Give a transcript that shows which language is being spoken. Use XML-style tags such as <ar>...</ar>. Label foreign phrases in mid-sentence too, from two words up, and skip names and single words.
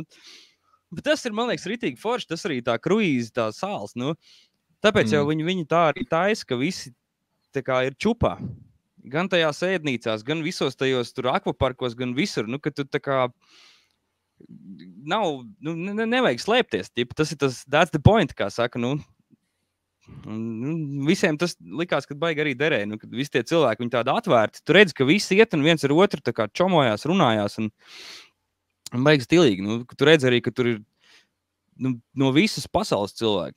<lv>Bet tas ir, man liekas, ritīgi forši. Tas arī tā kruīze, tā sāls. Tāpēc jau viņi tā arī taisa, ka visi tā kā ir čupā. Gan tajās ēdnīcās, gan visos tajos tur akvaparkos, gan visur. Ka tu tā kā nav, nevajag slēpties. Tas ir</lv> <en>that's the point,</en> <lv>kā saka. Visiem tas likās, ka baigi arī derēja. Kad visi tie cilvēki, viņi tādi atvērti. Tu redzi, ka visi iet un viens ar otru tā kā čomojās, runājās un baigi stilīgi. Tu redzi arī, ka tur ir no visas pasaules cilvēki.</lv>